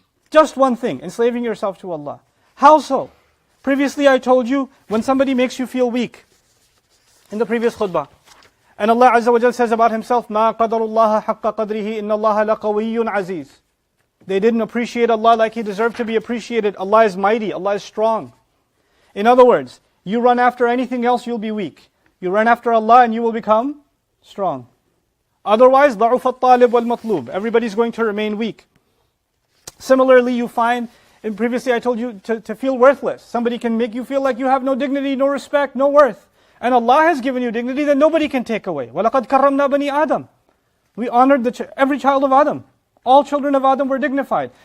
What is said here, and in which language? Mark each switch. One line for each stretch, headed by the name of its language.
English: Just one thing: enslaving yourself to Allah. How so? Previously I told you, when somebody makes you feel weak, in the previous khutbah, and Allah Azza wa Jal says about Himself,
Arabic: مَا قَدَرُ اللَّهَ حَقَّ قَدْرِهِ إِنَّ اللَّهَ لَقَوِيٌّ عَزِيزٌ.
English: They didn't appreciate Allah like He deserved to be appreciated. Allah is mighty, Allah is strong. In other words, you run after anything else, you'll be weak. You run after Allah and you will become strong. Otherwise,
Arabic: ضَعُفَ الطَّالِبُ وَالْمَطْلُوبُ.
English: Everybody's going to remain weak. Similarly, you find, and previously I told you to feel worthless. Somebody can make you feel like you have no dignity, no respect, no worth. And Allah has given you dignity that nobody can take away.
Arabic: وَلَقَدْ كَرَّمْنَا بَنِي آدَمَ.
English: We honored every child of Adam. All children of Adam were dignified.